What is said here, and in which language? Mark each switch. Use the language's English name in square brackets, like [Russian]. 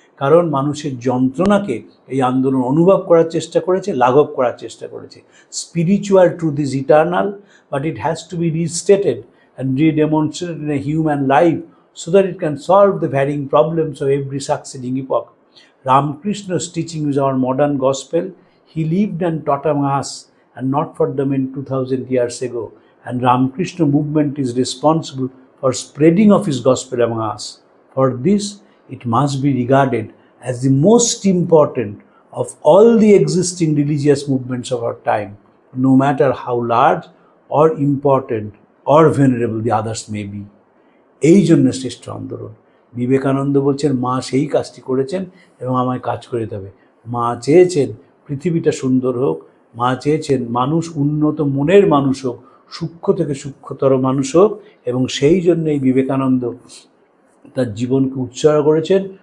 [Bangla] কারণ মানুষের যন্ত্রণাকে এই আন্দোলন অনুভব করার চেষ্টা করেছে, লাঘব করার চেষ্টা করেছে। [English] Spiritual truth is eternal, but it has to be restated and redemonstrated in a human life so that it can solve the varying problems of every succeeding epoch. Ramakrishna's teaching is our modern gospel. He lived and taught among us, and not for them in 2000 years ago. And Ramakrishna movement is responsible for spreading of his gospel among us. For this, it must be regarded as the most important of all the existing religious movements of our time, no matter how large or important or venerable the others may be. [Bangla] এই জন্য শ্রেষ্ঠ আন্দোলন। বিবেকানন্দ বলছেন মা সেই কাজটি করেছেন এবং আমায় কাজ করে যেতে হবে। মা চেয়েছেন পৃথিবীটা সুন্দর হোক, মা চেয়েছেন মানুষ উন্নত মনের মানুষ হোক, সূক্ষ্ম থেকে সূক্ষ্মতর মানুষ হোক, এবং সেই জন্যই বিবেকানন্দ তার জীবনকে উৎসর্গ করেছেন।